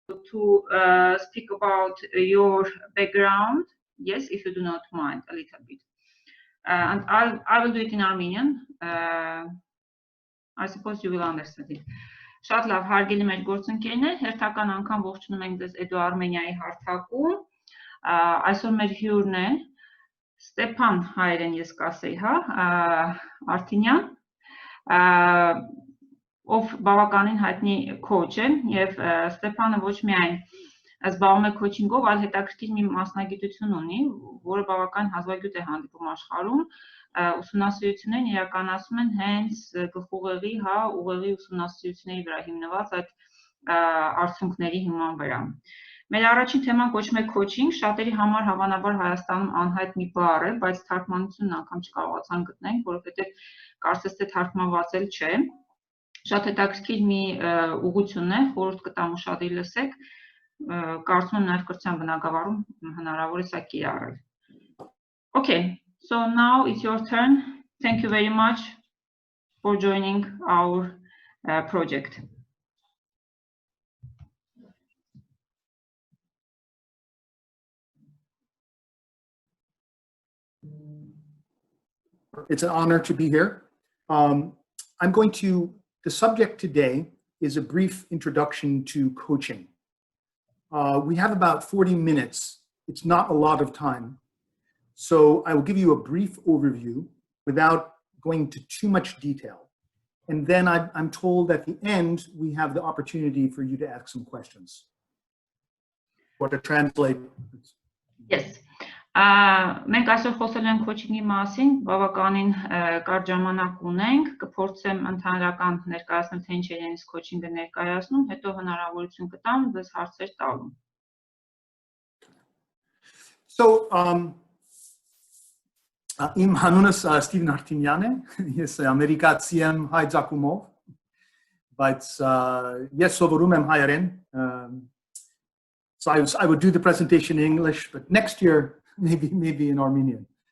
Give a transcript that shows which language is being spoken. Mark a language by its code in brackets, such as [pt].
[en] to speak about your background. Yes, if you do not mind, a little bit. And I will do it in Armenian. I suppose you will understand it. [hy] Շատ լավ, հարգելի մեր գործընկերներ, հերթական անգամ ողջունում ենք ձեզ EduArmenia-ի հարթակում։ Այսօր մեր հյուրն է Ստեփան հայերեն ես կասեի, հա, Արթինյան, ով բավականին հայտնի քոուչ է, եւ Ստեփանը ոչ միայն զբաղվում է քոուչինգով, այլ հետաքրքիր մի մասնագիտություն ունի, որը բավական հազվագյուտ է հանդիպում աշխարհում, ուսումնասիրություններն իրականացում են հենց գլխուղեղի, հա, ուղեղի ուսումնասիրությունների վրա հիմնված այդ արդյունքների հիման վրա։ Մեր առաջին թեման կոչվում է քոուչինգ, շատերի համար հավանաբար Հայաստանում անհայտ մի բառ է, բայց թարգմանությունն անգամ չկարողացան գտնենք, որովհետև կարծես թե թարգմանված էլ չէ։ Շատ հետաքրքիր մի ուղղություն է, խորհուրդ կտամ ուշադիր լսեք, կարծում եմ նաև կրթության բնագավառում հնարավոր է սա կիրառել։ [en] Okay, so now it's your turn. Thank you very much for joining our project. It's an honor to be here. The subject today is a brief introduction to coaching. We have about 40 minutes. It's not a lot of time. So I will give you a brief overview without going into too much detail. And then I'm told at the end, we have the opportunity for you to ask some questions. What to translate. Yes. [hy] Մենք այսօր խոսել ենք քոուչինգի մասին, բավականին կարճ ժամանակ ունենք, կփորձեմ ընդհանրական ներկայացնել, թե ինչ է իրենից քոուչինգը ներկայացնում, հետո հնարավորություն կտամ ձեզ հարցեր տալու։ So, իմ հանունս Ստեֆան Արթինյան է, ես ամերիկացի եմ հայ ծագումով, բայց ես սովորում եմ հայերեն. [en] So I would do the presentation in English, but next year maybe in Armenian.